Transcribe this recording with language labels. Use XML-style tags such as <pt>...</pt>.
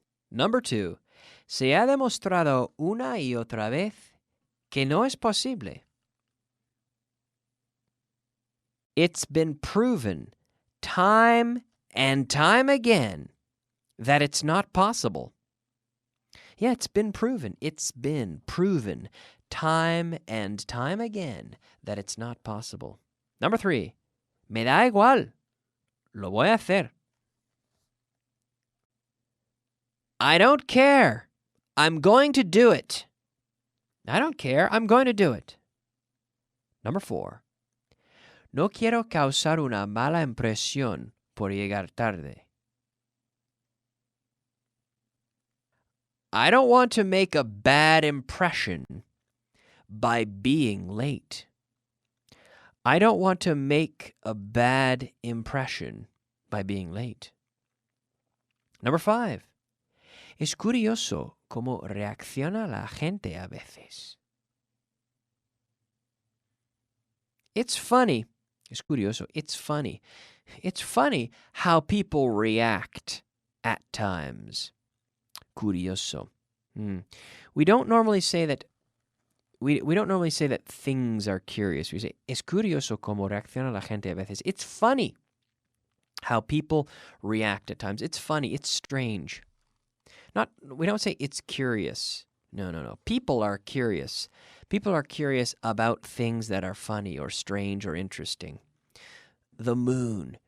<es>Number 2, se ha demostrado una y otra vez que no es posible.</es> <en>It's been proven time and time again that it's not possible. Yeah, it's been proven. It's been proven time and time again that it's not possible.</en> <es>Number 3, me da igual. Lo voy a hacer.</es> <en>I don't care. I'm going to do it. I don't care. I'm going to do it.</en> <es>Number 4, no quiero causar una mala impresión por llegar tarde.</es> <en>I don't want to make a bad impression by being late. I don't want to make a bad impression by being late. Number 5.</en> <es>Es curioso cómo reacciona la gente a veces. It's funny Es curioso. It's funny.</es> <en>It's funny how people react at times. Curioso. We don't normally say that we don't normally say that things are curious. We say es curioso cómo reacciona la gente a veces. It's funny how people react at times. It's funny. It's strange. We don't say it's curious. No. People are curious. People are curious about things that are funny or strange or interesting. The moon.</en>